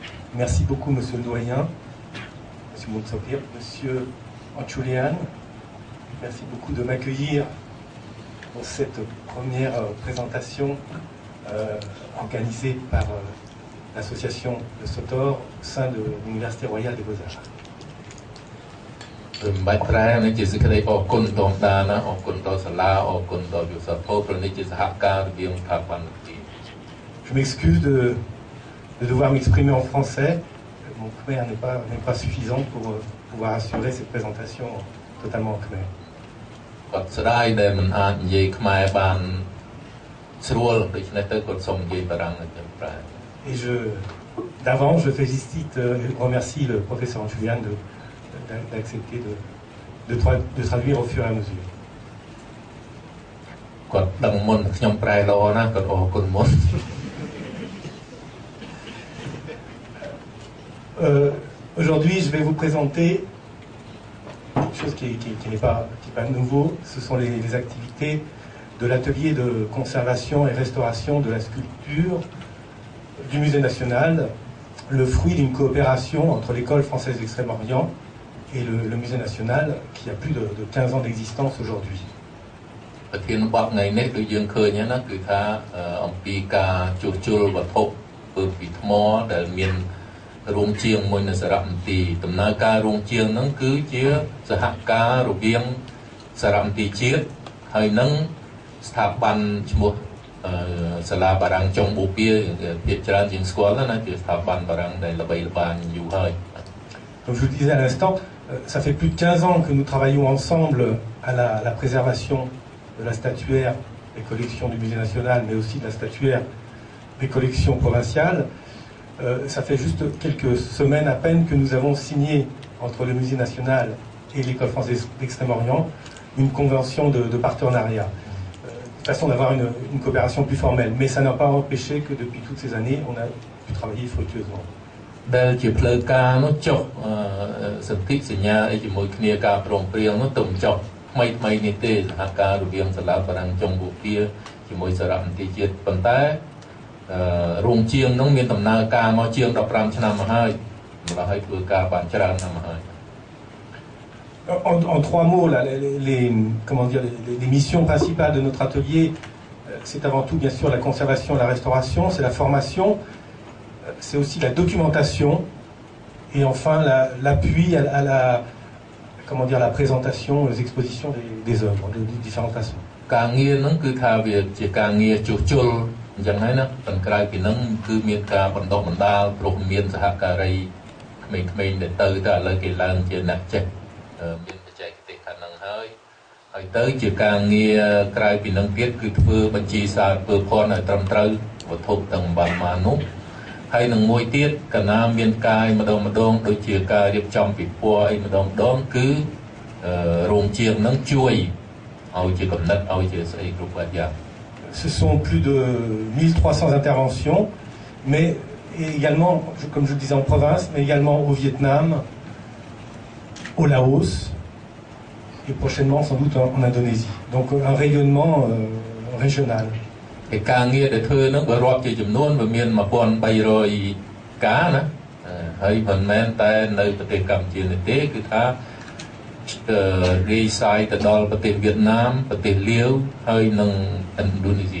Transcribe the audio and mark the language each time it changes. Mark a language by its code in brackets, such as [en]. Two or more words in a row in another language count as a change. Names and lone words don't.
[fr] Merci beaucoup, Monsieur le Doyen, Monsieur Moutsokir, Monsieur Anchoulian. Merci beaucoup de m'accueillir pour cette première présentation organisée par l'association de Sotor au sein de l'Université royale des Beaux-Arts. [km] បាច់ប្រែនេះជាសេចក្តីអរគុណដល់តាណាអរគុណដល់សាលាអរគុណដល់យុវសាស្ត្រព្រោះនេះជាសហការរវាងស្ថាប័ននេះ [fr] Je m'excuse de devoir m'exprimer en français. Mon khmer n'est pas suffisant pour pouvoir assurer cette présentation totalement en khmer. [km] គាត់ស្ដាយដែលមិនអាចនិយាយខ្មែរបានស្រួលដូច្នេះទៅគាត់សូមនិយាយបារាំងទៅប្រែ [fr] Et d'avance, je félicite et remercie le professeur Julian d'accepter de traduire au fur et à mesure. [km] គាត់ដឹងមុនខ្ញុំប្រែល្អណាស់គាត់អរគុណមុន [fr] Aujourd'hui, je vais vous présenter quelque chose qui n'est pas nouveau. Ce sont les activités de l'atelier de conservation et restauration de la sculpture du Musée national, le fruit d'une coopération entre l'École française d'Extrême-Orient et le Musée national qui a plus de 15 ans d'existence aujourd'hui. [km] ប្រធានបទថ្ងៃនេះដូចយើងឃើញណាគឺថាអំពីការជួសជុលវត្ថុពីថ្មដែលមានរោងជាងមួយនៅសារមន្ទីរដំណើរការរោងជាងហ្នឹងគឺជាសហការរវាងសារមន្ទីរជាតិហើយនឹងស្ថាប័នឈ្មោះសាលាបារាំងចុងបូព៌ាភាគច្រើនជាងស្គាល់ណាជាស្ថាប័នបារាំงដែលល្បីល្បាញយូរហើយ [fr] Comme je vous le disais à l'instant, ça fait plus de 15 ans que nous travaillons ensemble à la préservation de la statuaire des collections du Musée national, mais aussi de la statuaire des collections provinciales. Ça fait juste quelques semaines à peine que nous avons signé entre le Musée national et l'École française d'Extrême-Orient une convention de partenariat. Façon d'avoir une coopération plus formelle. Mais ça n'a pas empêché que depuis toutes ces années, on a pu travailler fructueusement. [km] ដែលជាផ្លូវការនោះចុះសន្ធិសញ្ញាអីជាមួយគ្នាការព្រមព្រៀងនោះទៅចុះថ្មីនេះទេសហការរវាងសាលាបារាំងចុងបូព៌ាជាមួយសារមន្ទីរជាតិប៉ុន្តែរោងជាងនោះមានដំណើរការមកជាង15ឆ្នាំមកហើយម្ល៉េះហើយធ្វើការបានច្រើនណាស់មកហើយ [fr] En 3 mots, là, les missions principales de notre atelier, c'est avant tout bien sûr la conservation et la restauration, c'est la formation, c'est aussi la documentation et enfin l'appui à la présentation, aux expositions des œuvres de différentes façons. [km] ការងារហ្នឹងគឺថាវាជាការងារជួសជុលអញ្ចឹងហើយណាប៉ុន្តែក្រៅពីហ្នឹងគឺមានការបណ្ដុះបណ្ដាលព្រោះមាន សហការីក្មេងៗដែលទៅឥឡូវគេឡើងជាអ្នកចេះមានបច្ចេកទេសខាងហ្នឹងហើយទៅជាការងារក្រៅពីហ្នឹងទៀតគឺធ្វើបញ្ជីសារពើភ័ណ្ឌឲ្យត្រឹមត្រូវវត្ថុទាំងបានមកនោះហើយនឹងមួយទៀតកាលណាមានការម្ដងដូចជាការរៀបចំពិព័រណ៍អីម្ដងគឺរោងជាងហ្នឹងជួយឲ្យជាកំណត់ឲ្យជាស្អីគ្រប់បែបយ៉ាង [fr] Ce sont plus de 1300 interventions, mais également, comme je le disais en province, mais également au Vietnam, au Laos et prochainement sans doute en Indonésie. Donc un rayonnement régional. [km] ឯការងារដែលធ្វើហ្នឹងបើរាប់ជាចំនួនវាមាន1300ការណាហើយមិនមែនតែនៅប្រទេសកម្ពុជានេះទេគឺថារាយសាយទៅដល់ប្រទេសវៀតណាមប្រទេសលាវហើយនិងឥណ្ឌូនេស៊ី